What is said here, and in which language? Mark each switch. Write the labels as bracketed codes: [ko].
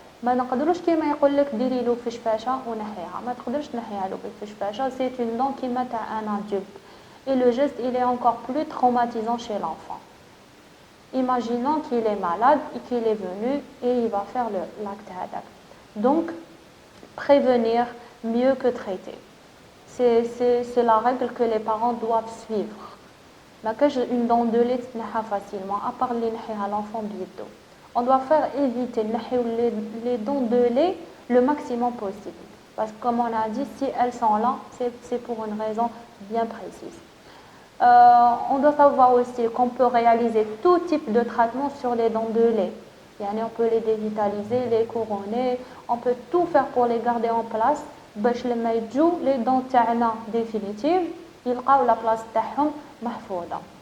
[ar] ما نقدروش كيما يقول لك ديري له فشفاشه ونحيها، ما تقدرش تنحيها له بالفشفاشه. [fr] سي اون دون [ar] كيما تاع [fr] ان adulte et le geste il est encore plus traumatisant chez l'enfant. Imaginons qu'il est malade et qu'il est venu et il va faire l'acte [ar] هذاك. [fr] Donc prévenir mieux que traiter. C'est la règle que les parents doivent suivre. [ar] ما كاش [fr] une dent de lait [ar] تنحى [fr] facilement à part [ar] اللي نحيها [fr] l'enfant [ar] بيدو. [fr] On doit faire éviter les dents de lait le maximum possible. Parce que comme on a dit, si elles sont là, c'est pour une raison bien précise. On doit savoir aussi qu'on peut réaliser tout type de traitement sur les dents de lait. On peut les dévitaliser, les couronner, on peut tout faire pour les garder en place. [ar] باش لما يجوا [fr] les dents [ar] تاعنا [fr] définitives [ar] يلقاو [fr] la place [ar] تاعهم محفوظة.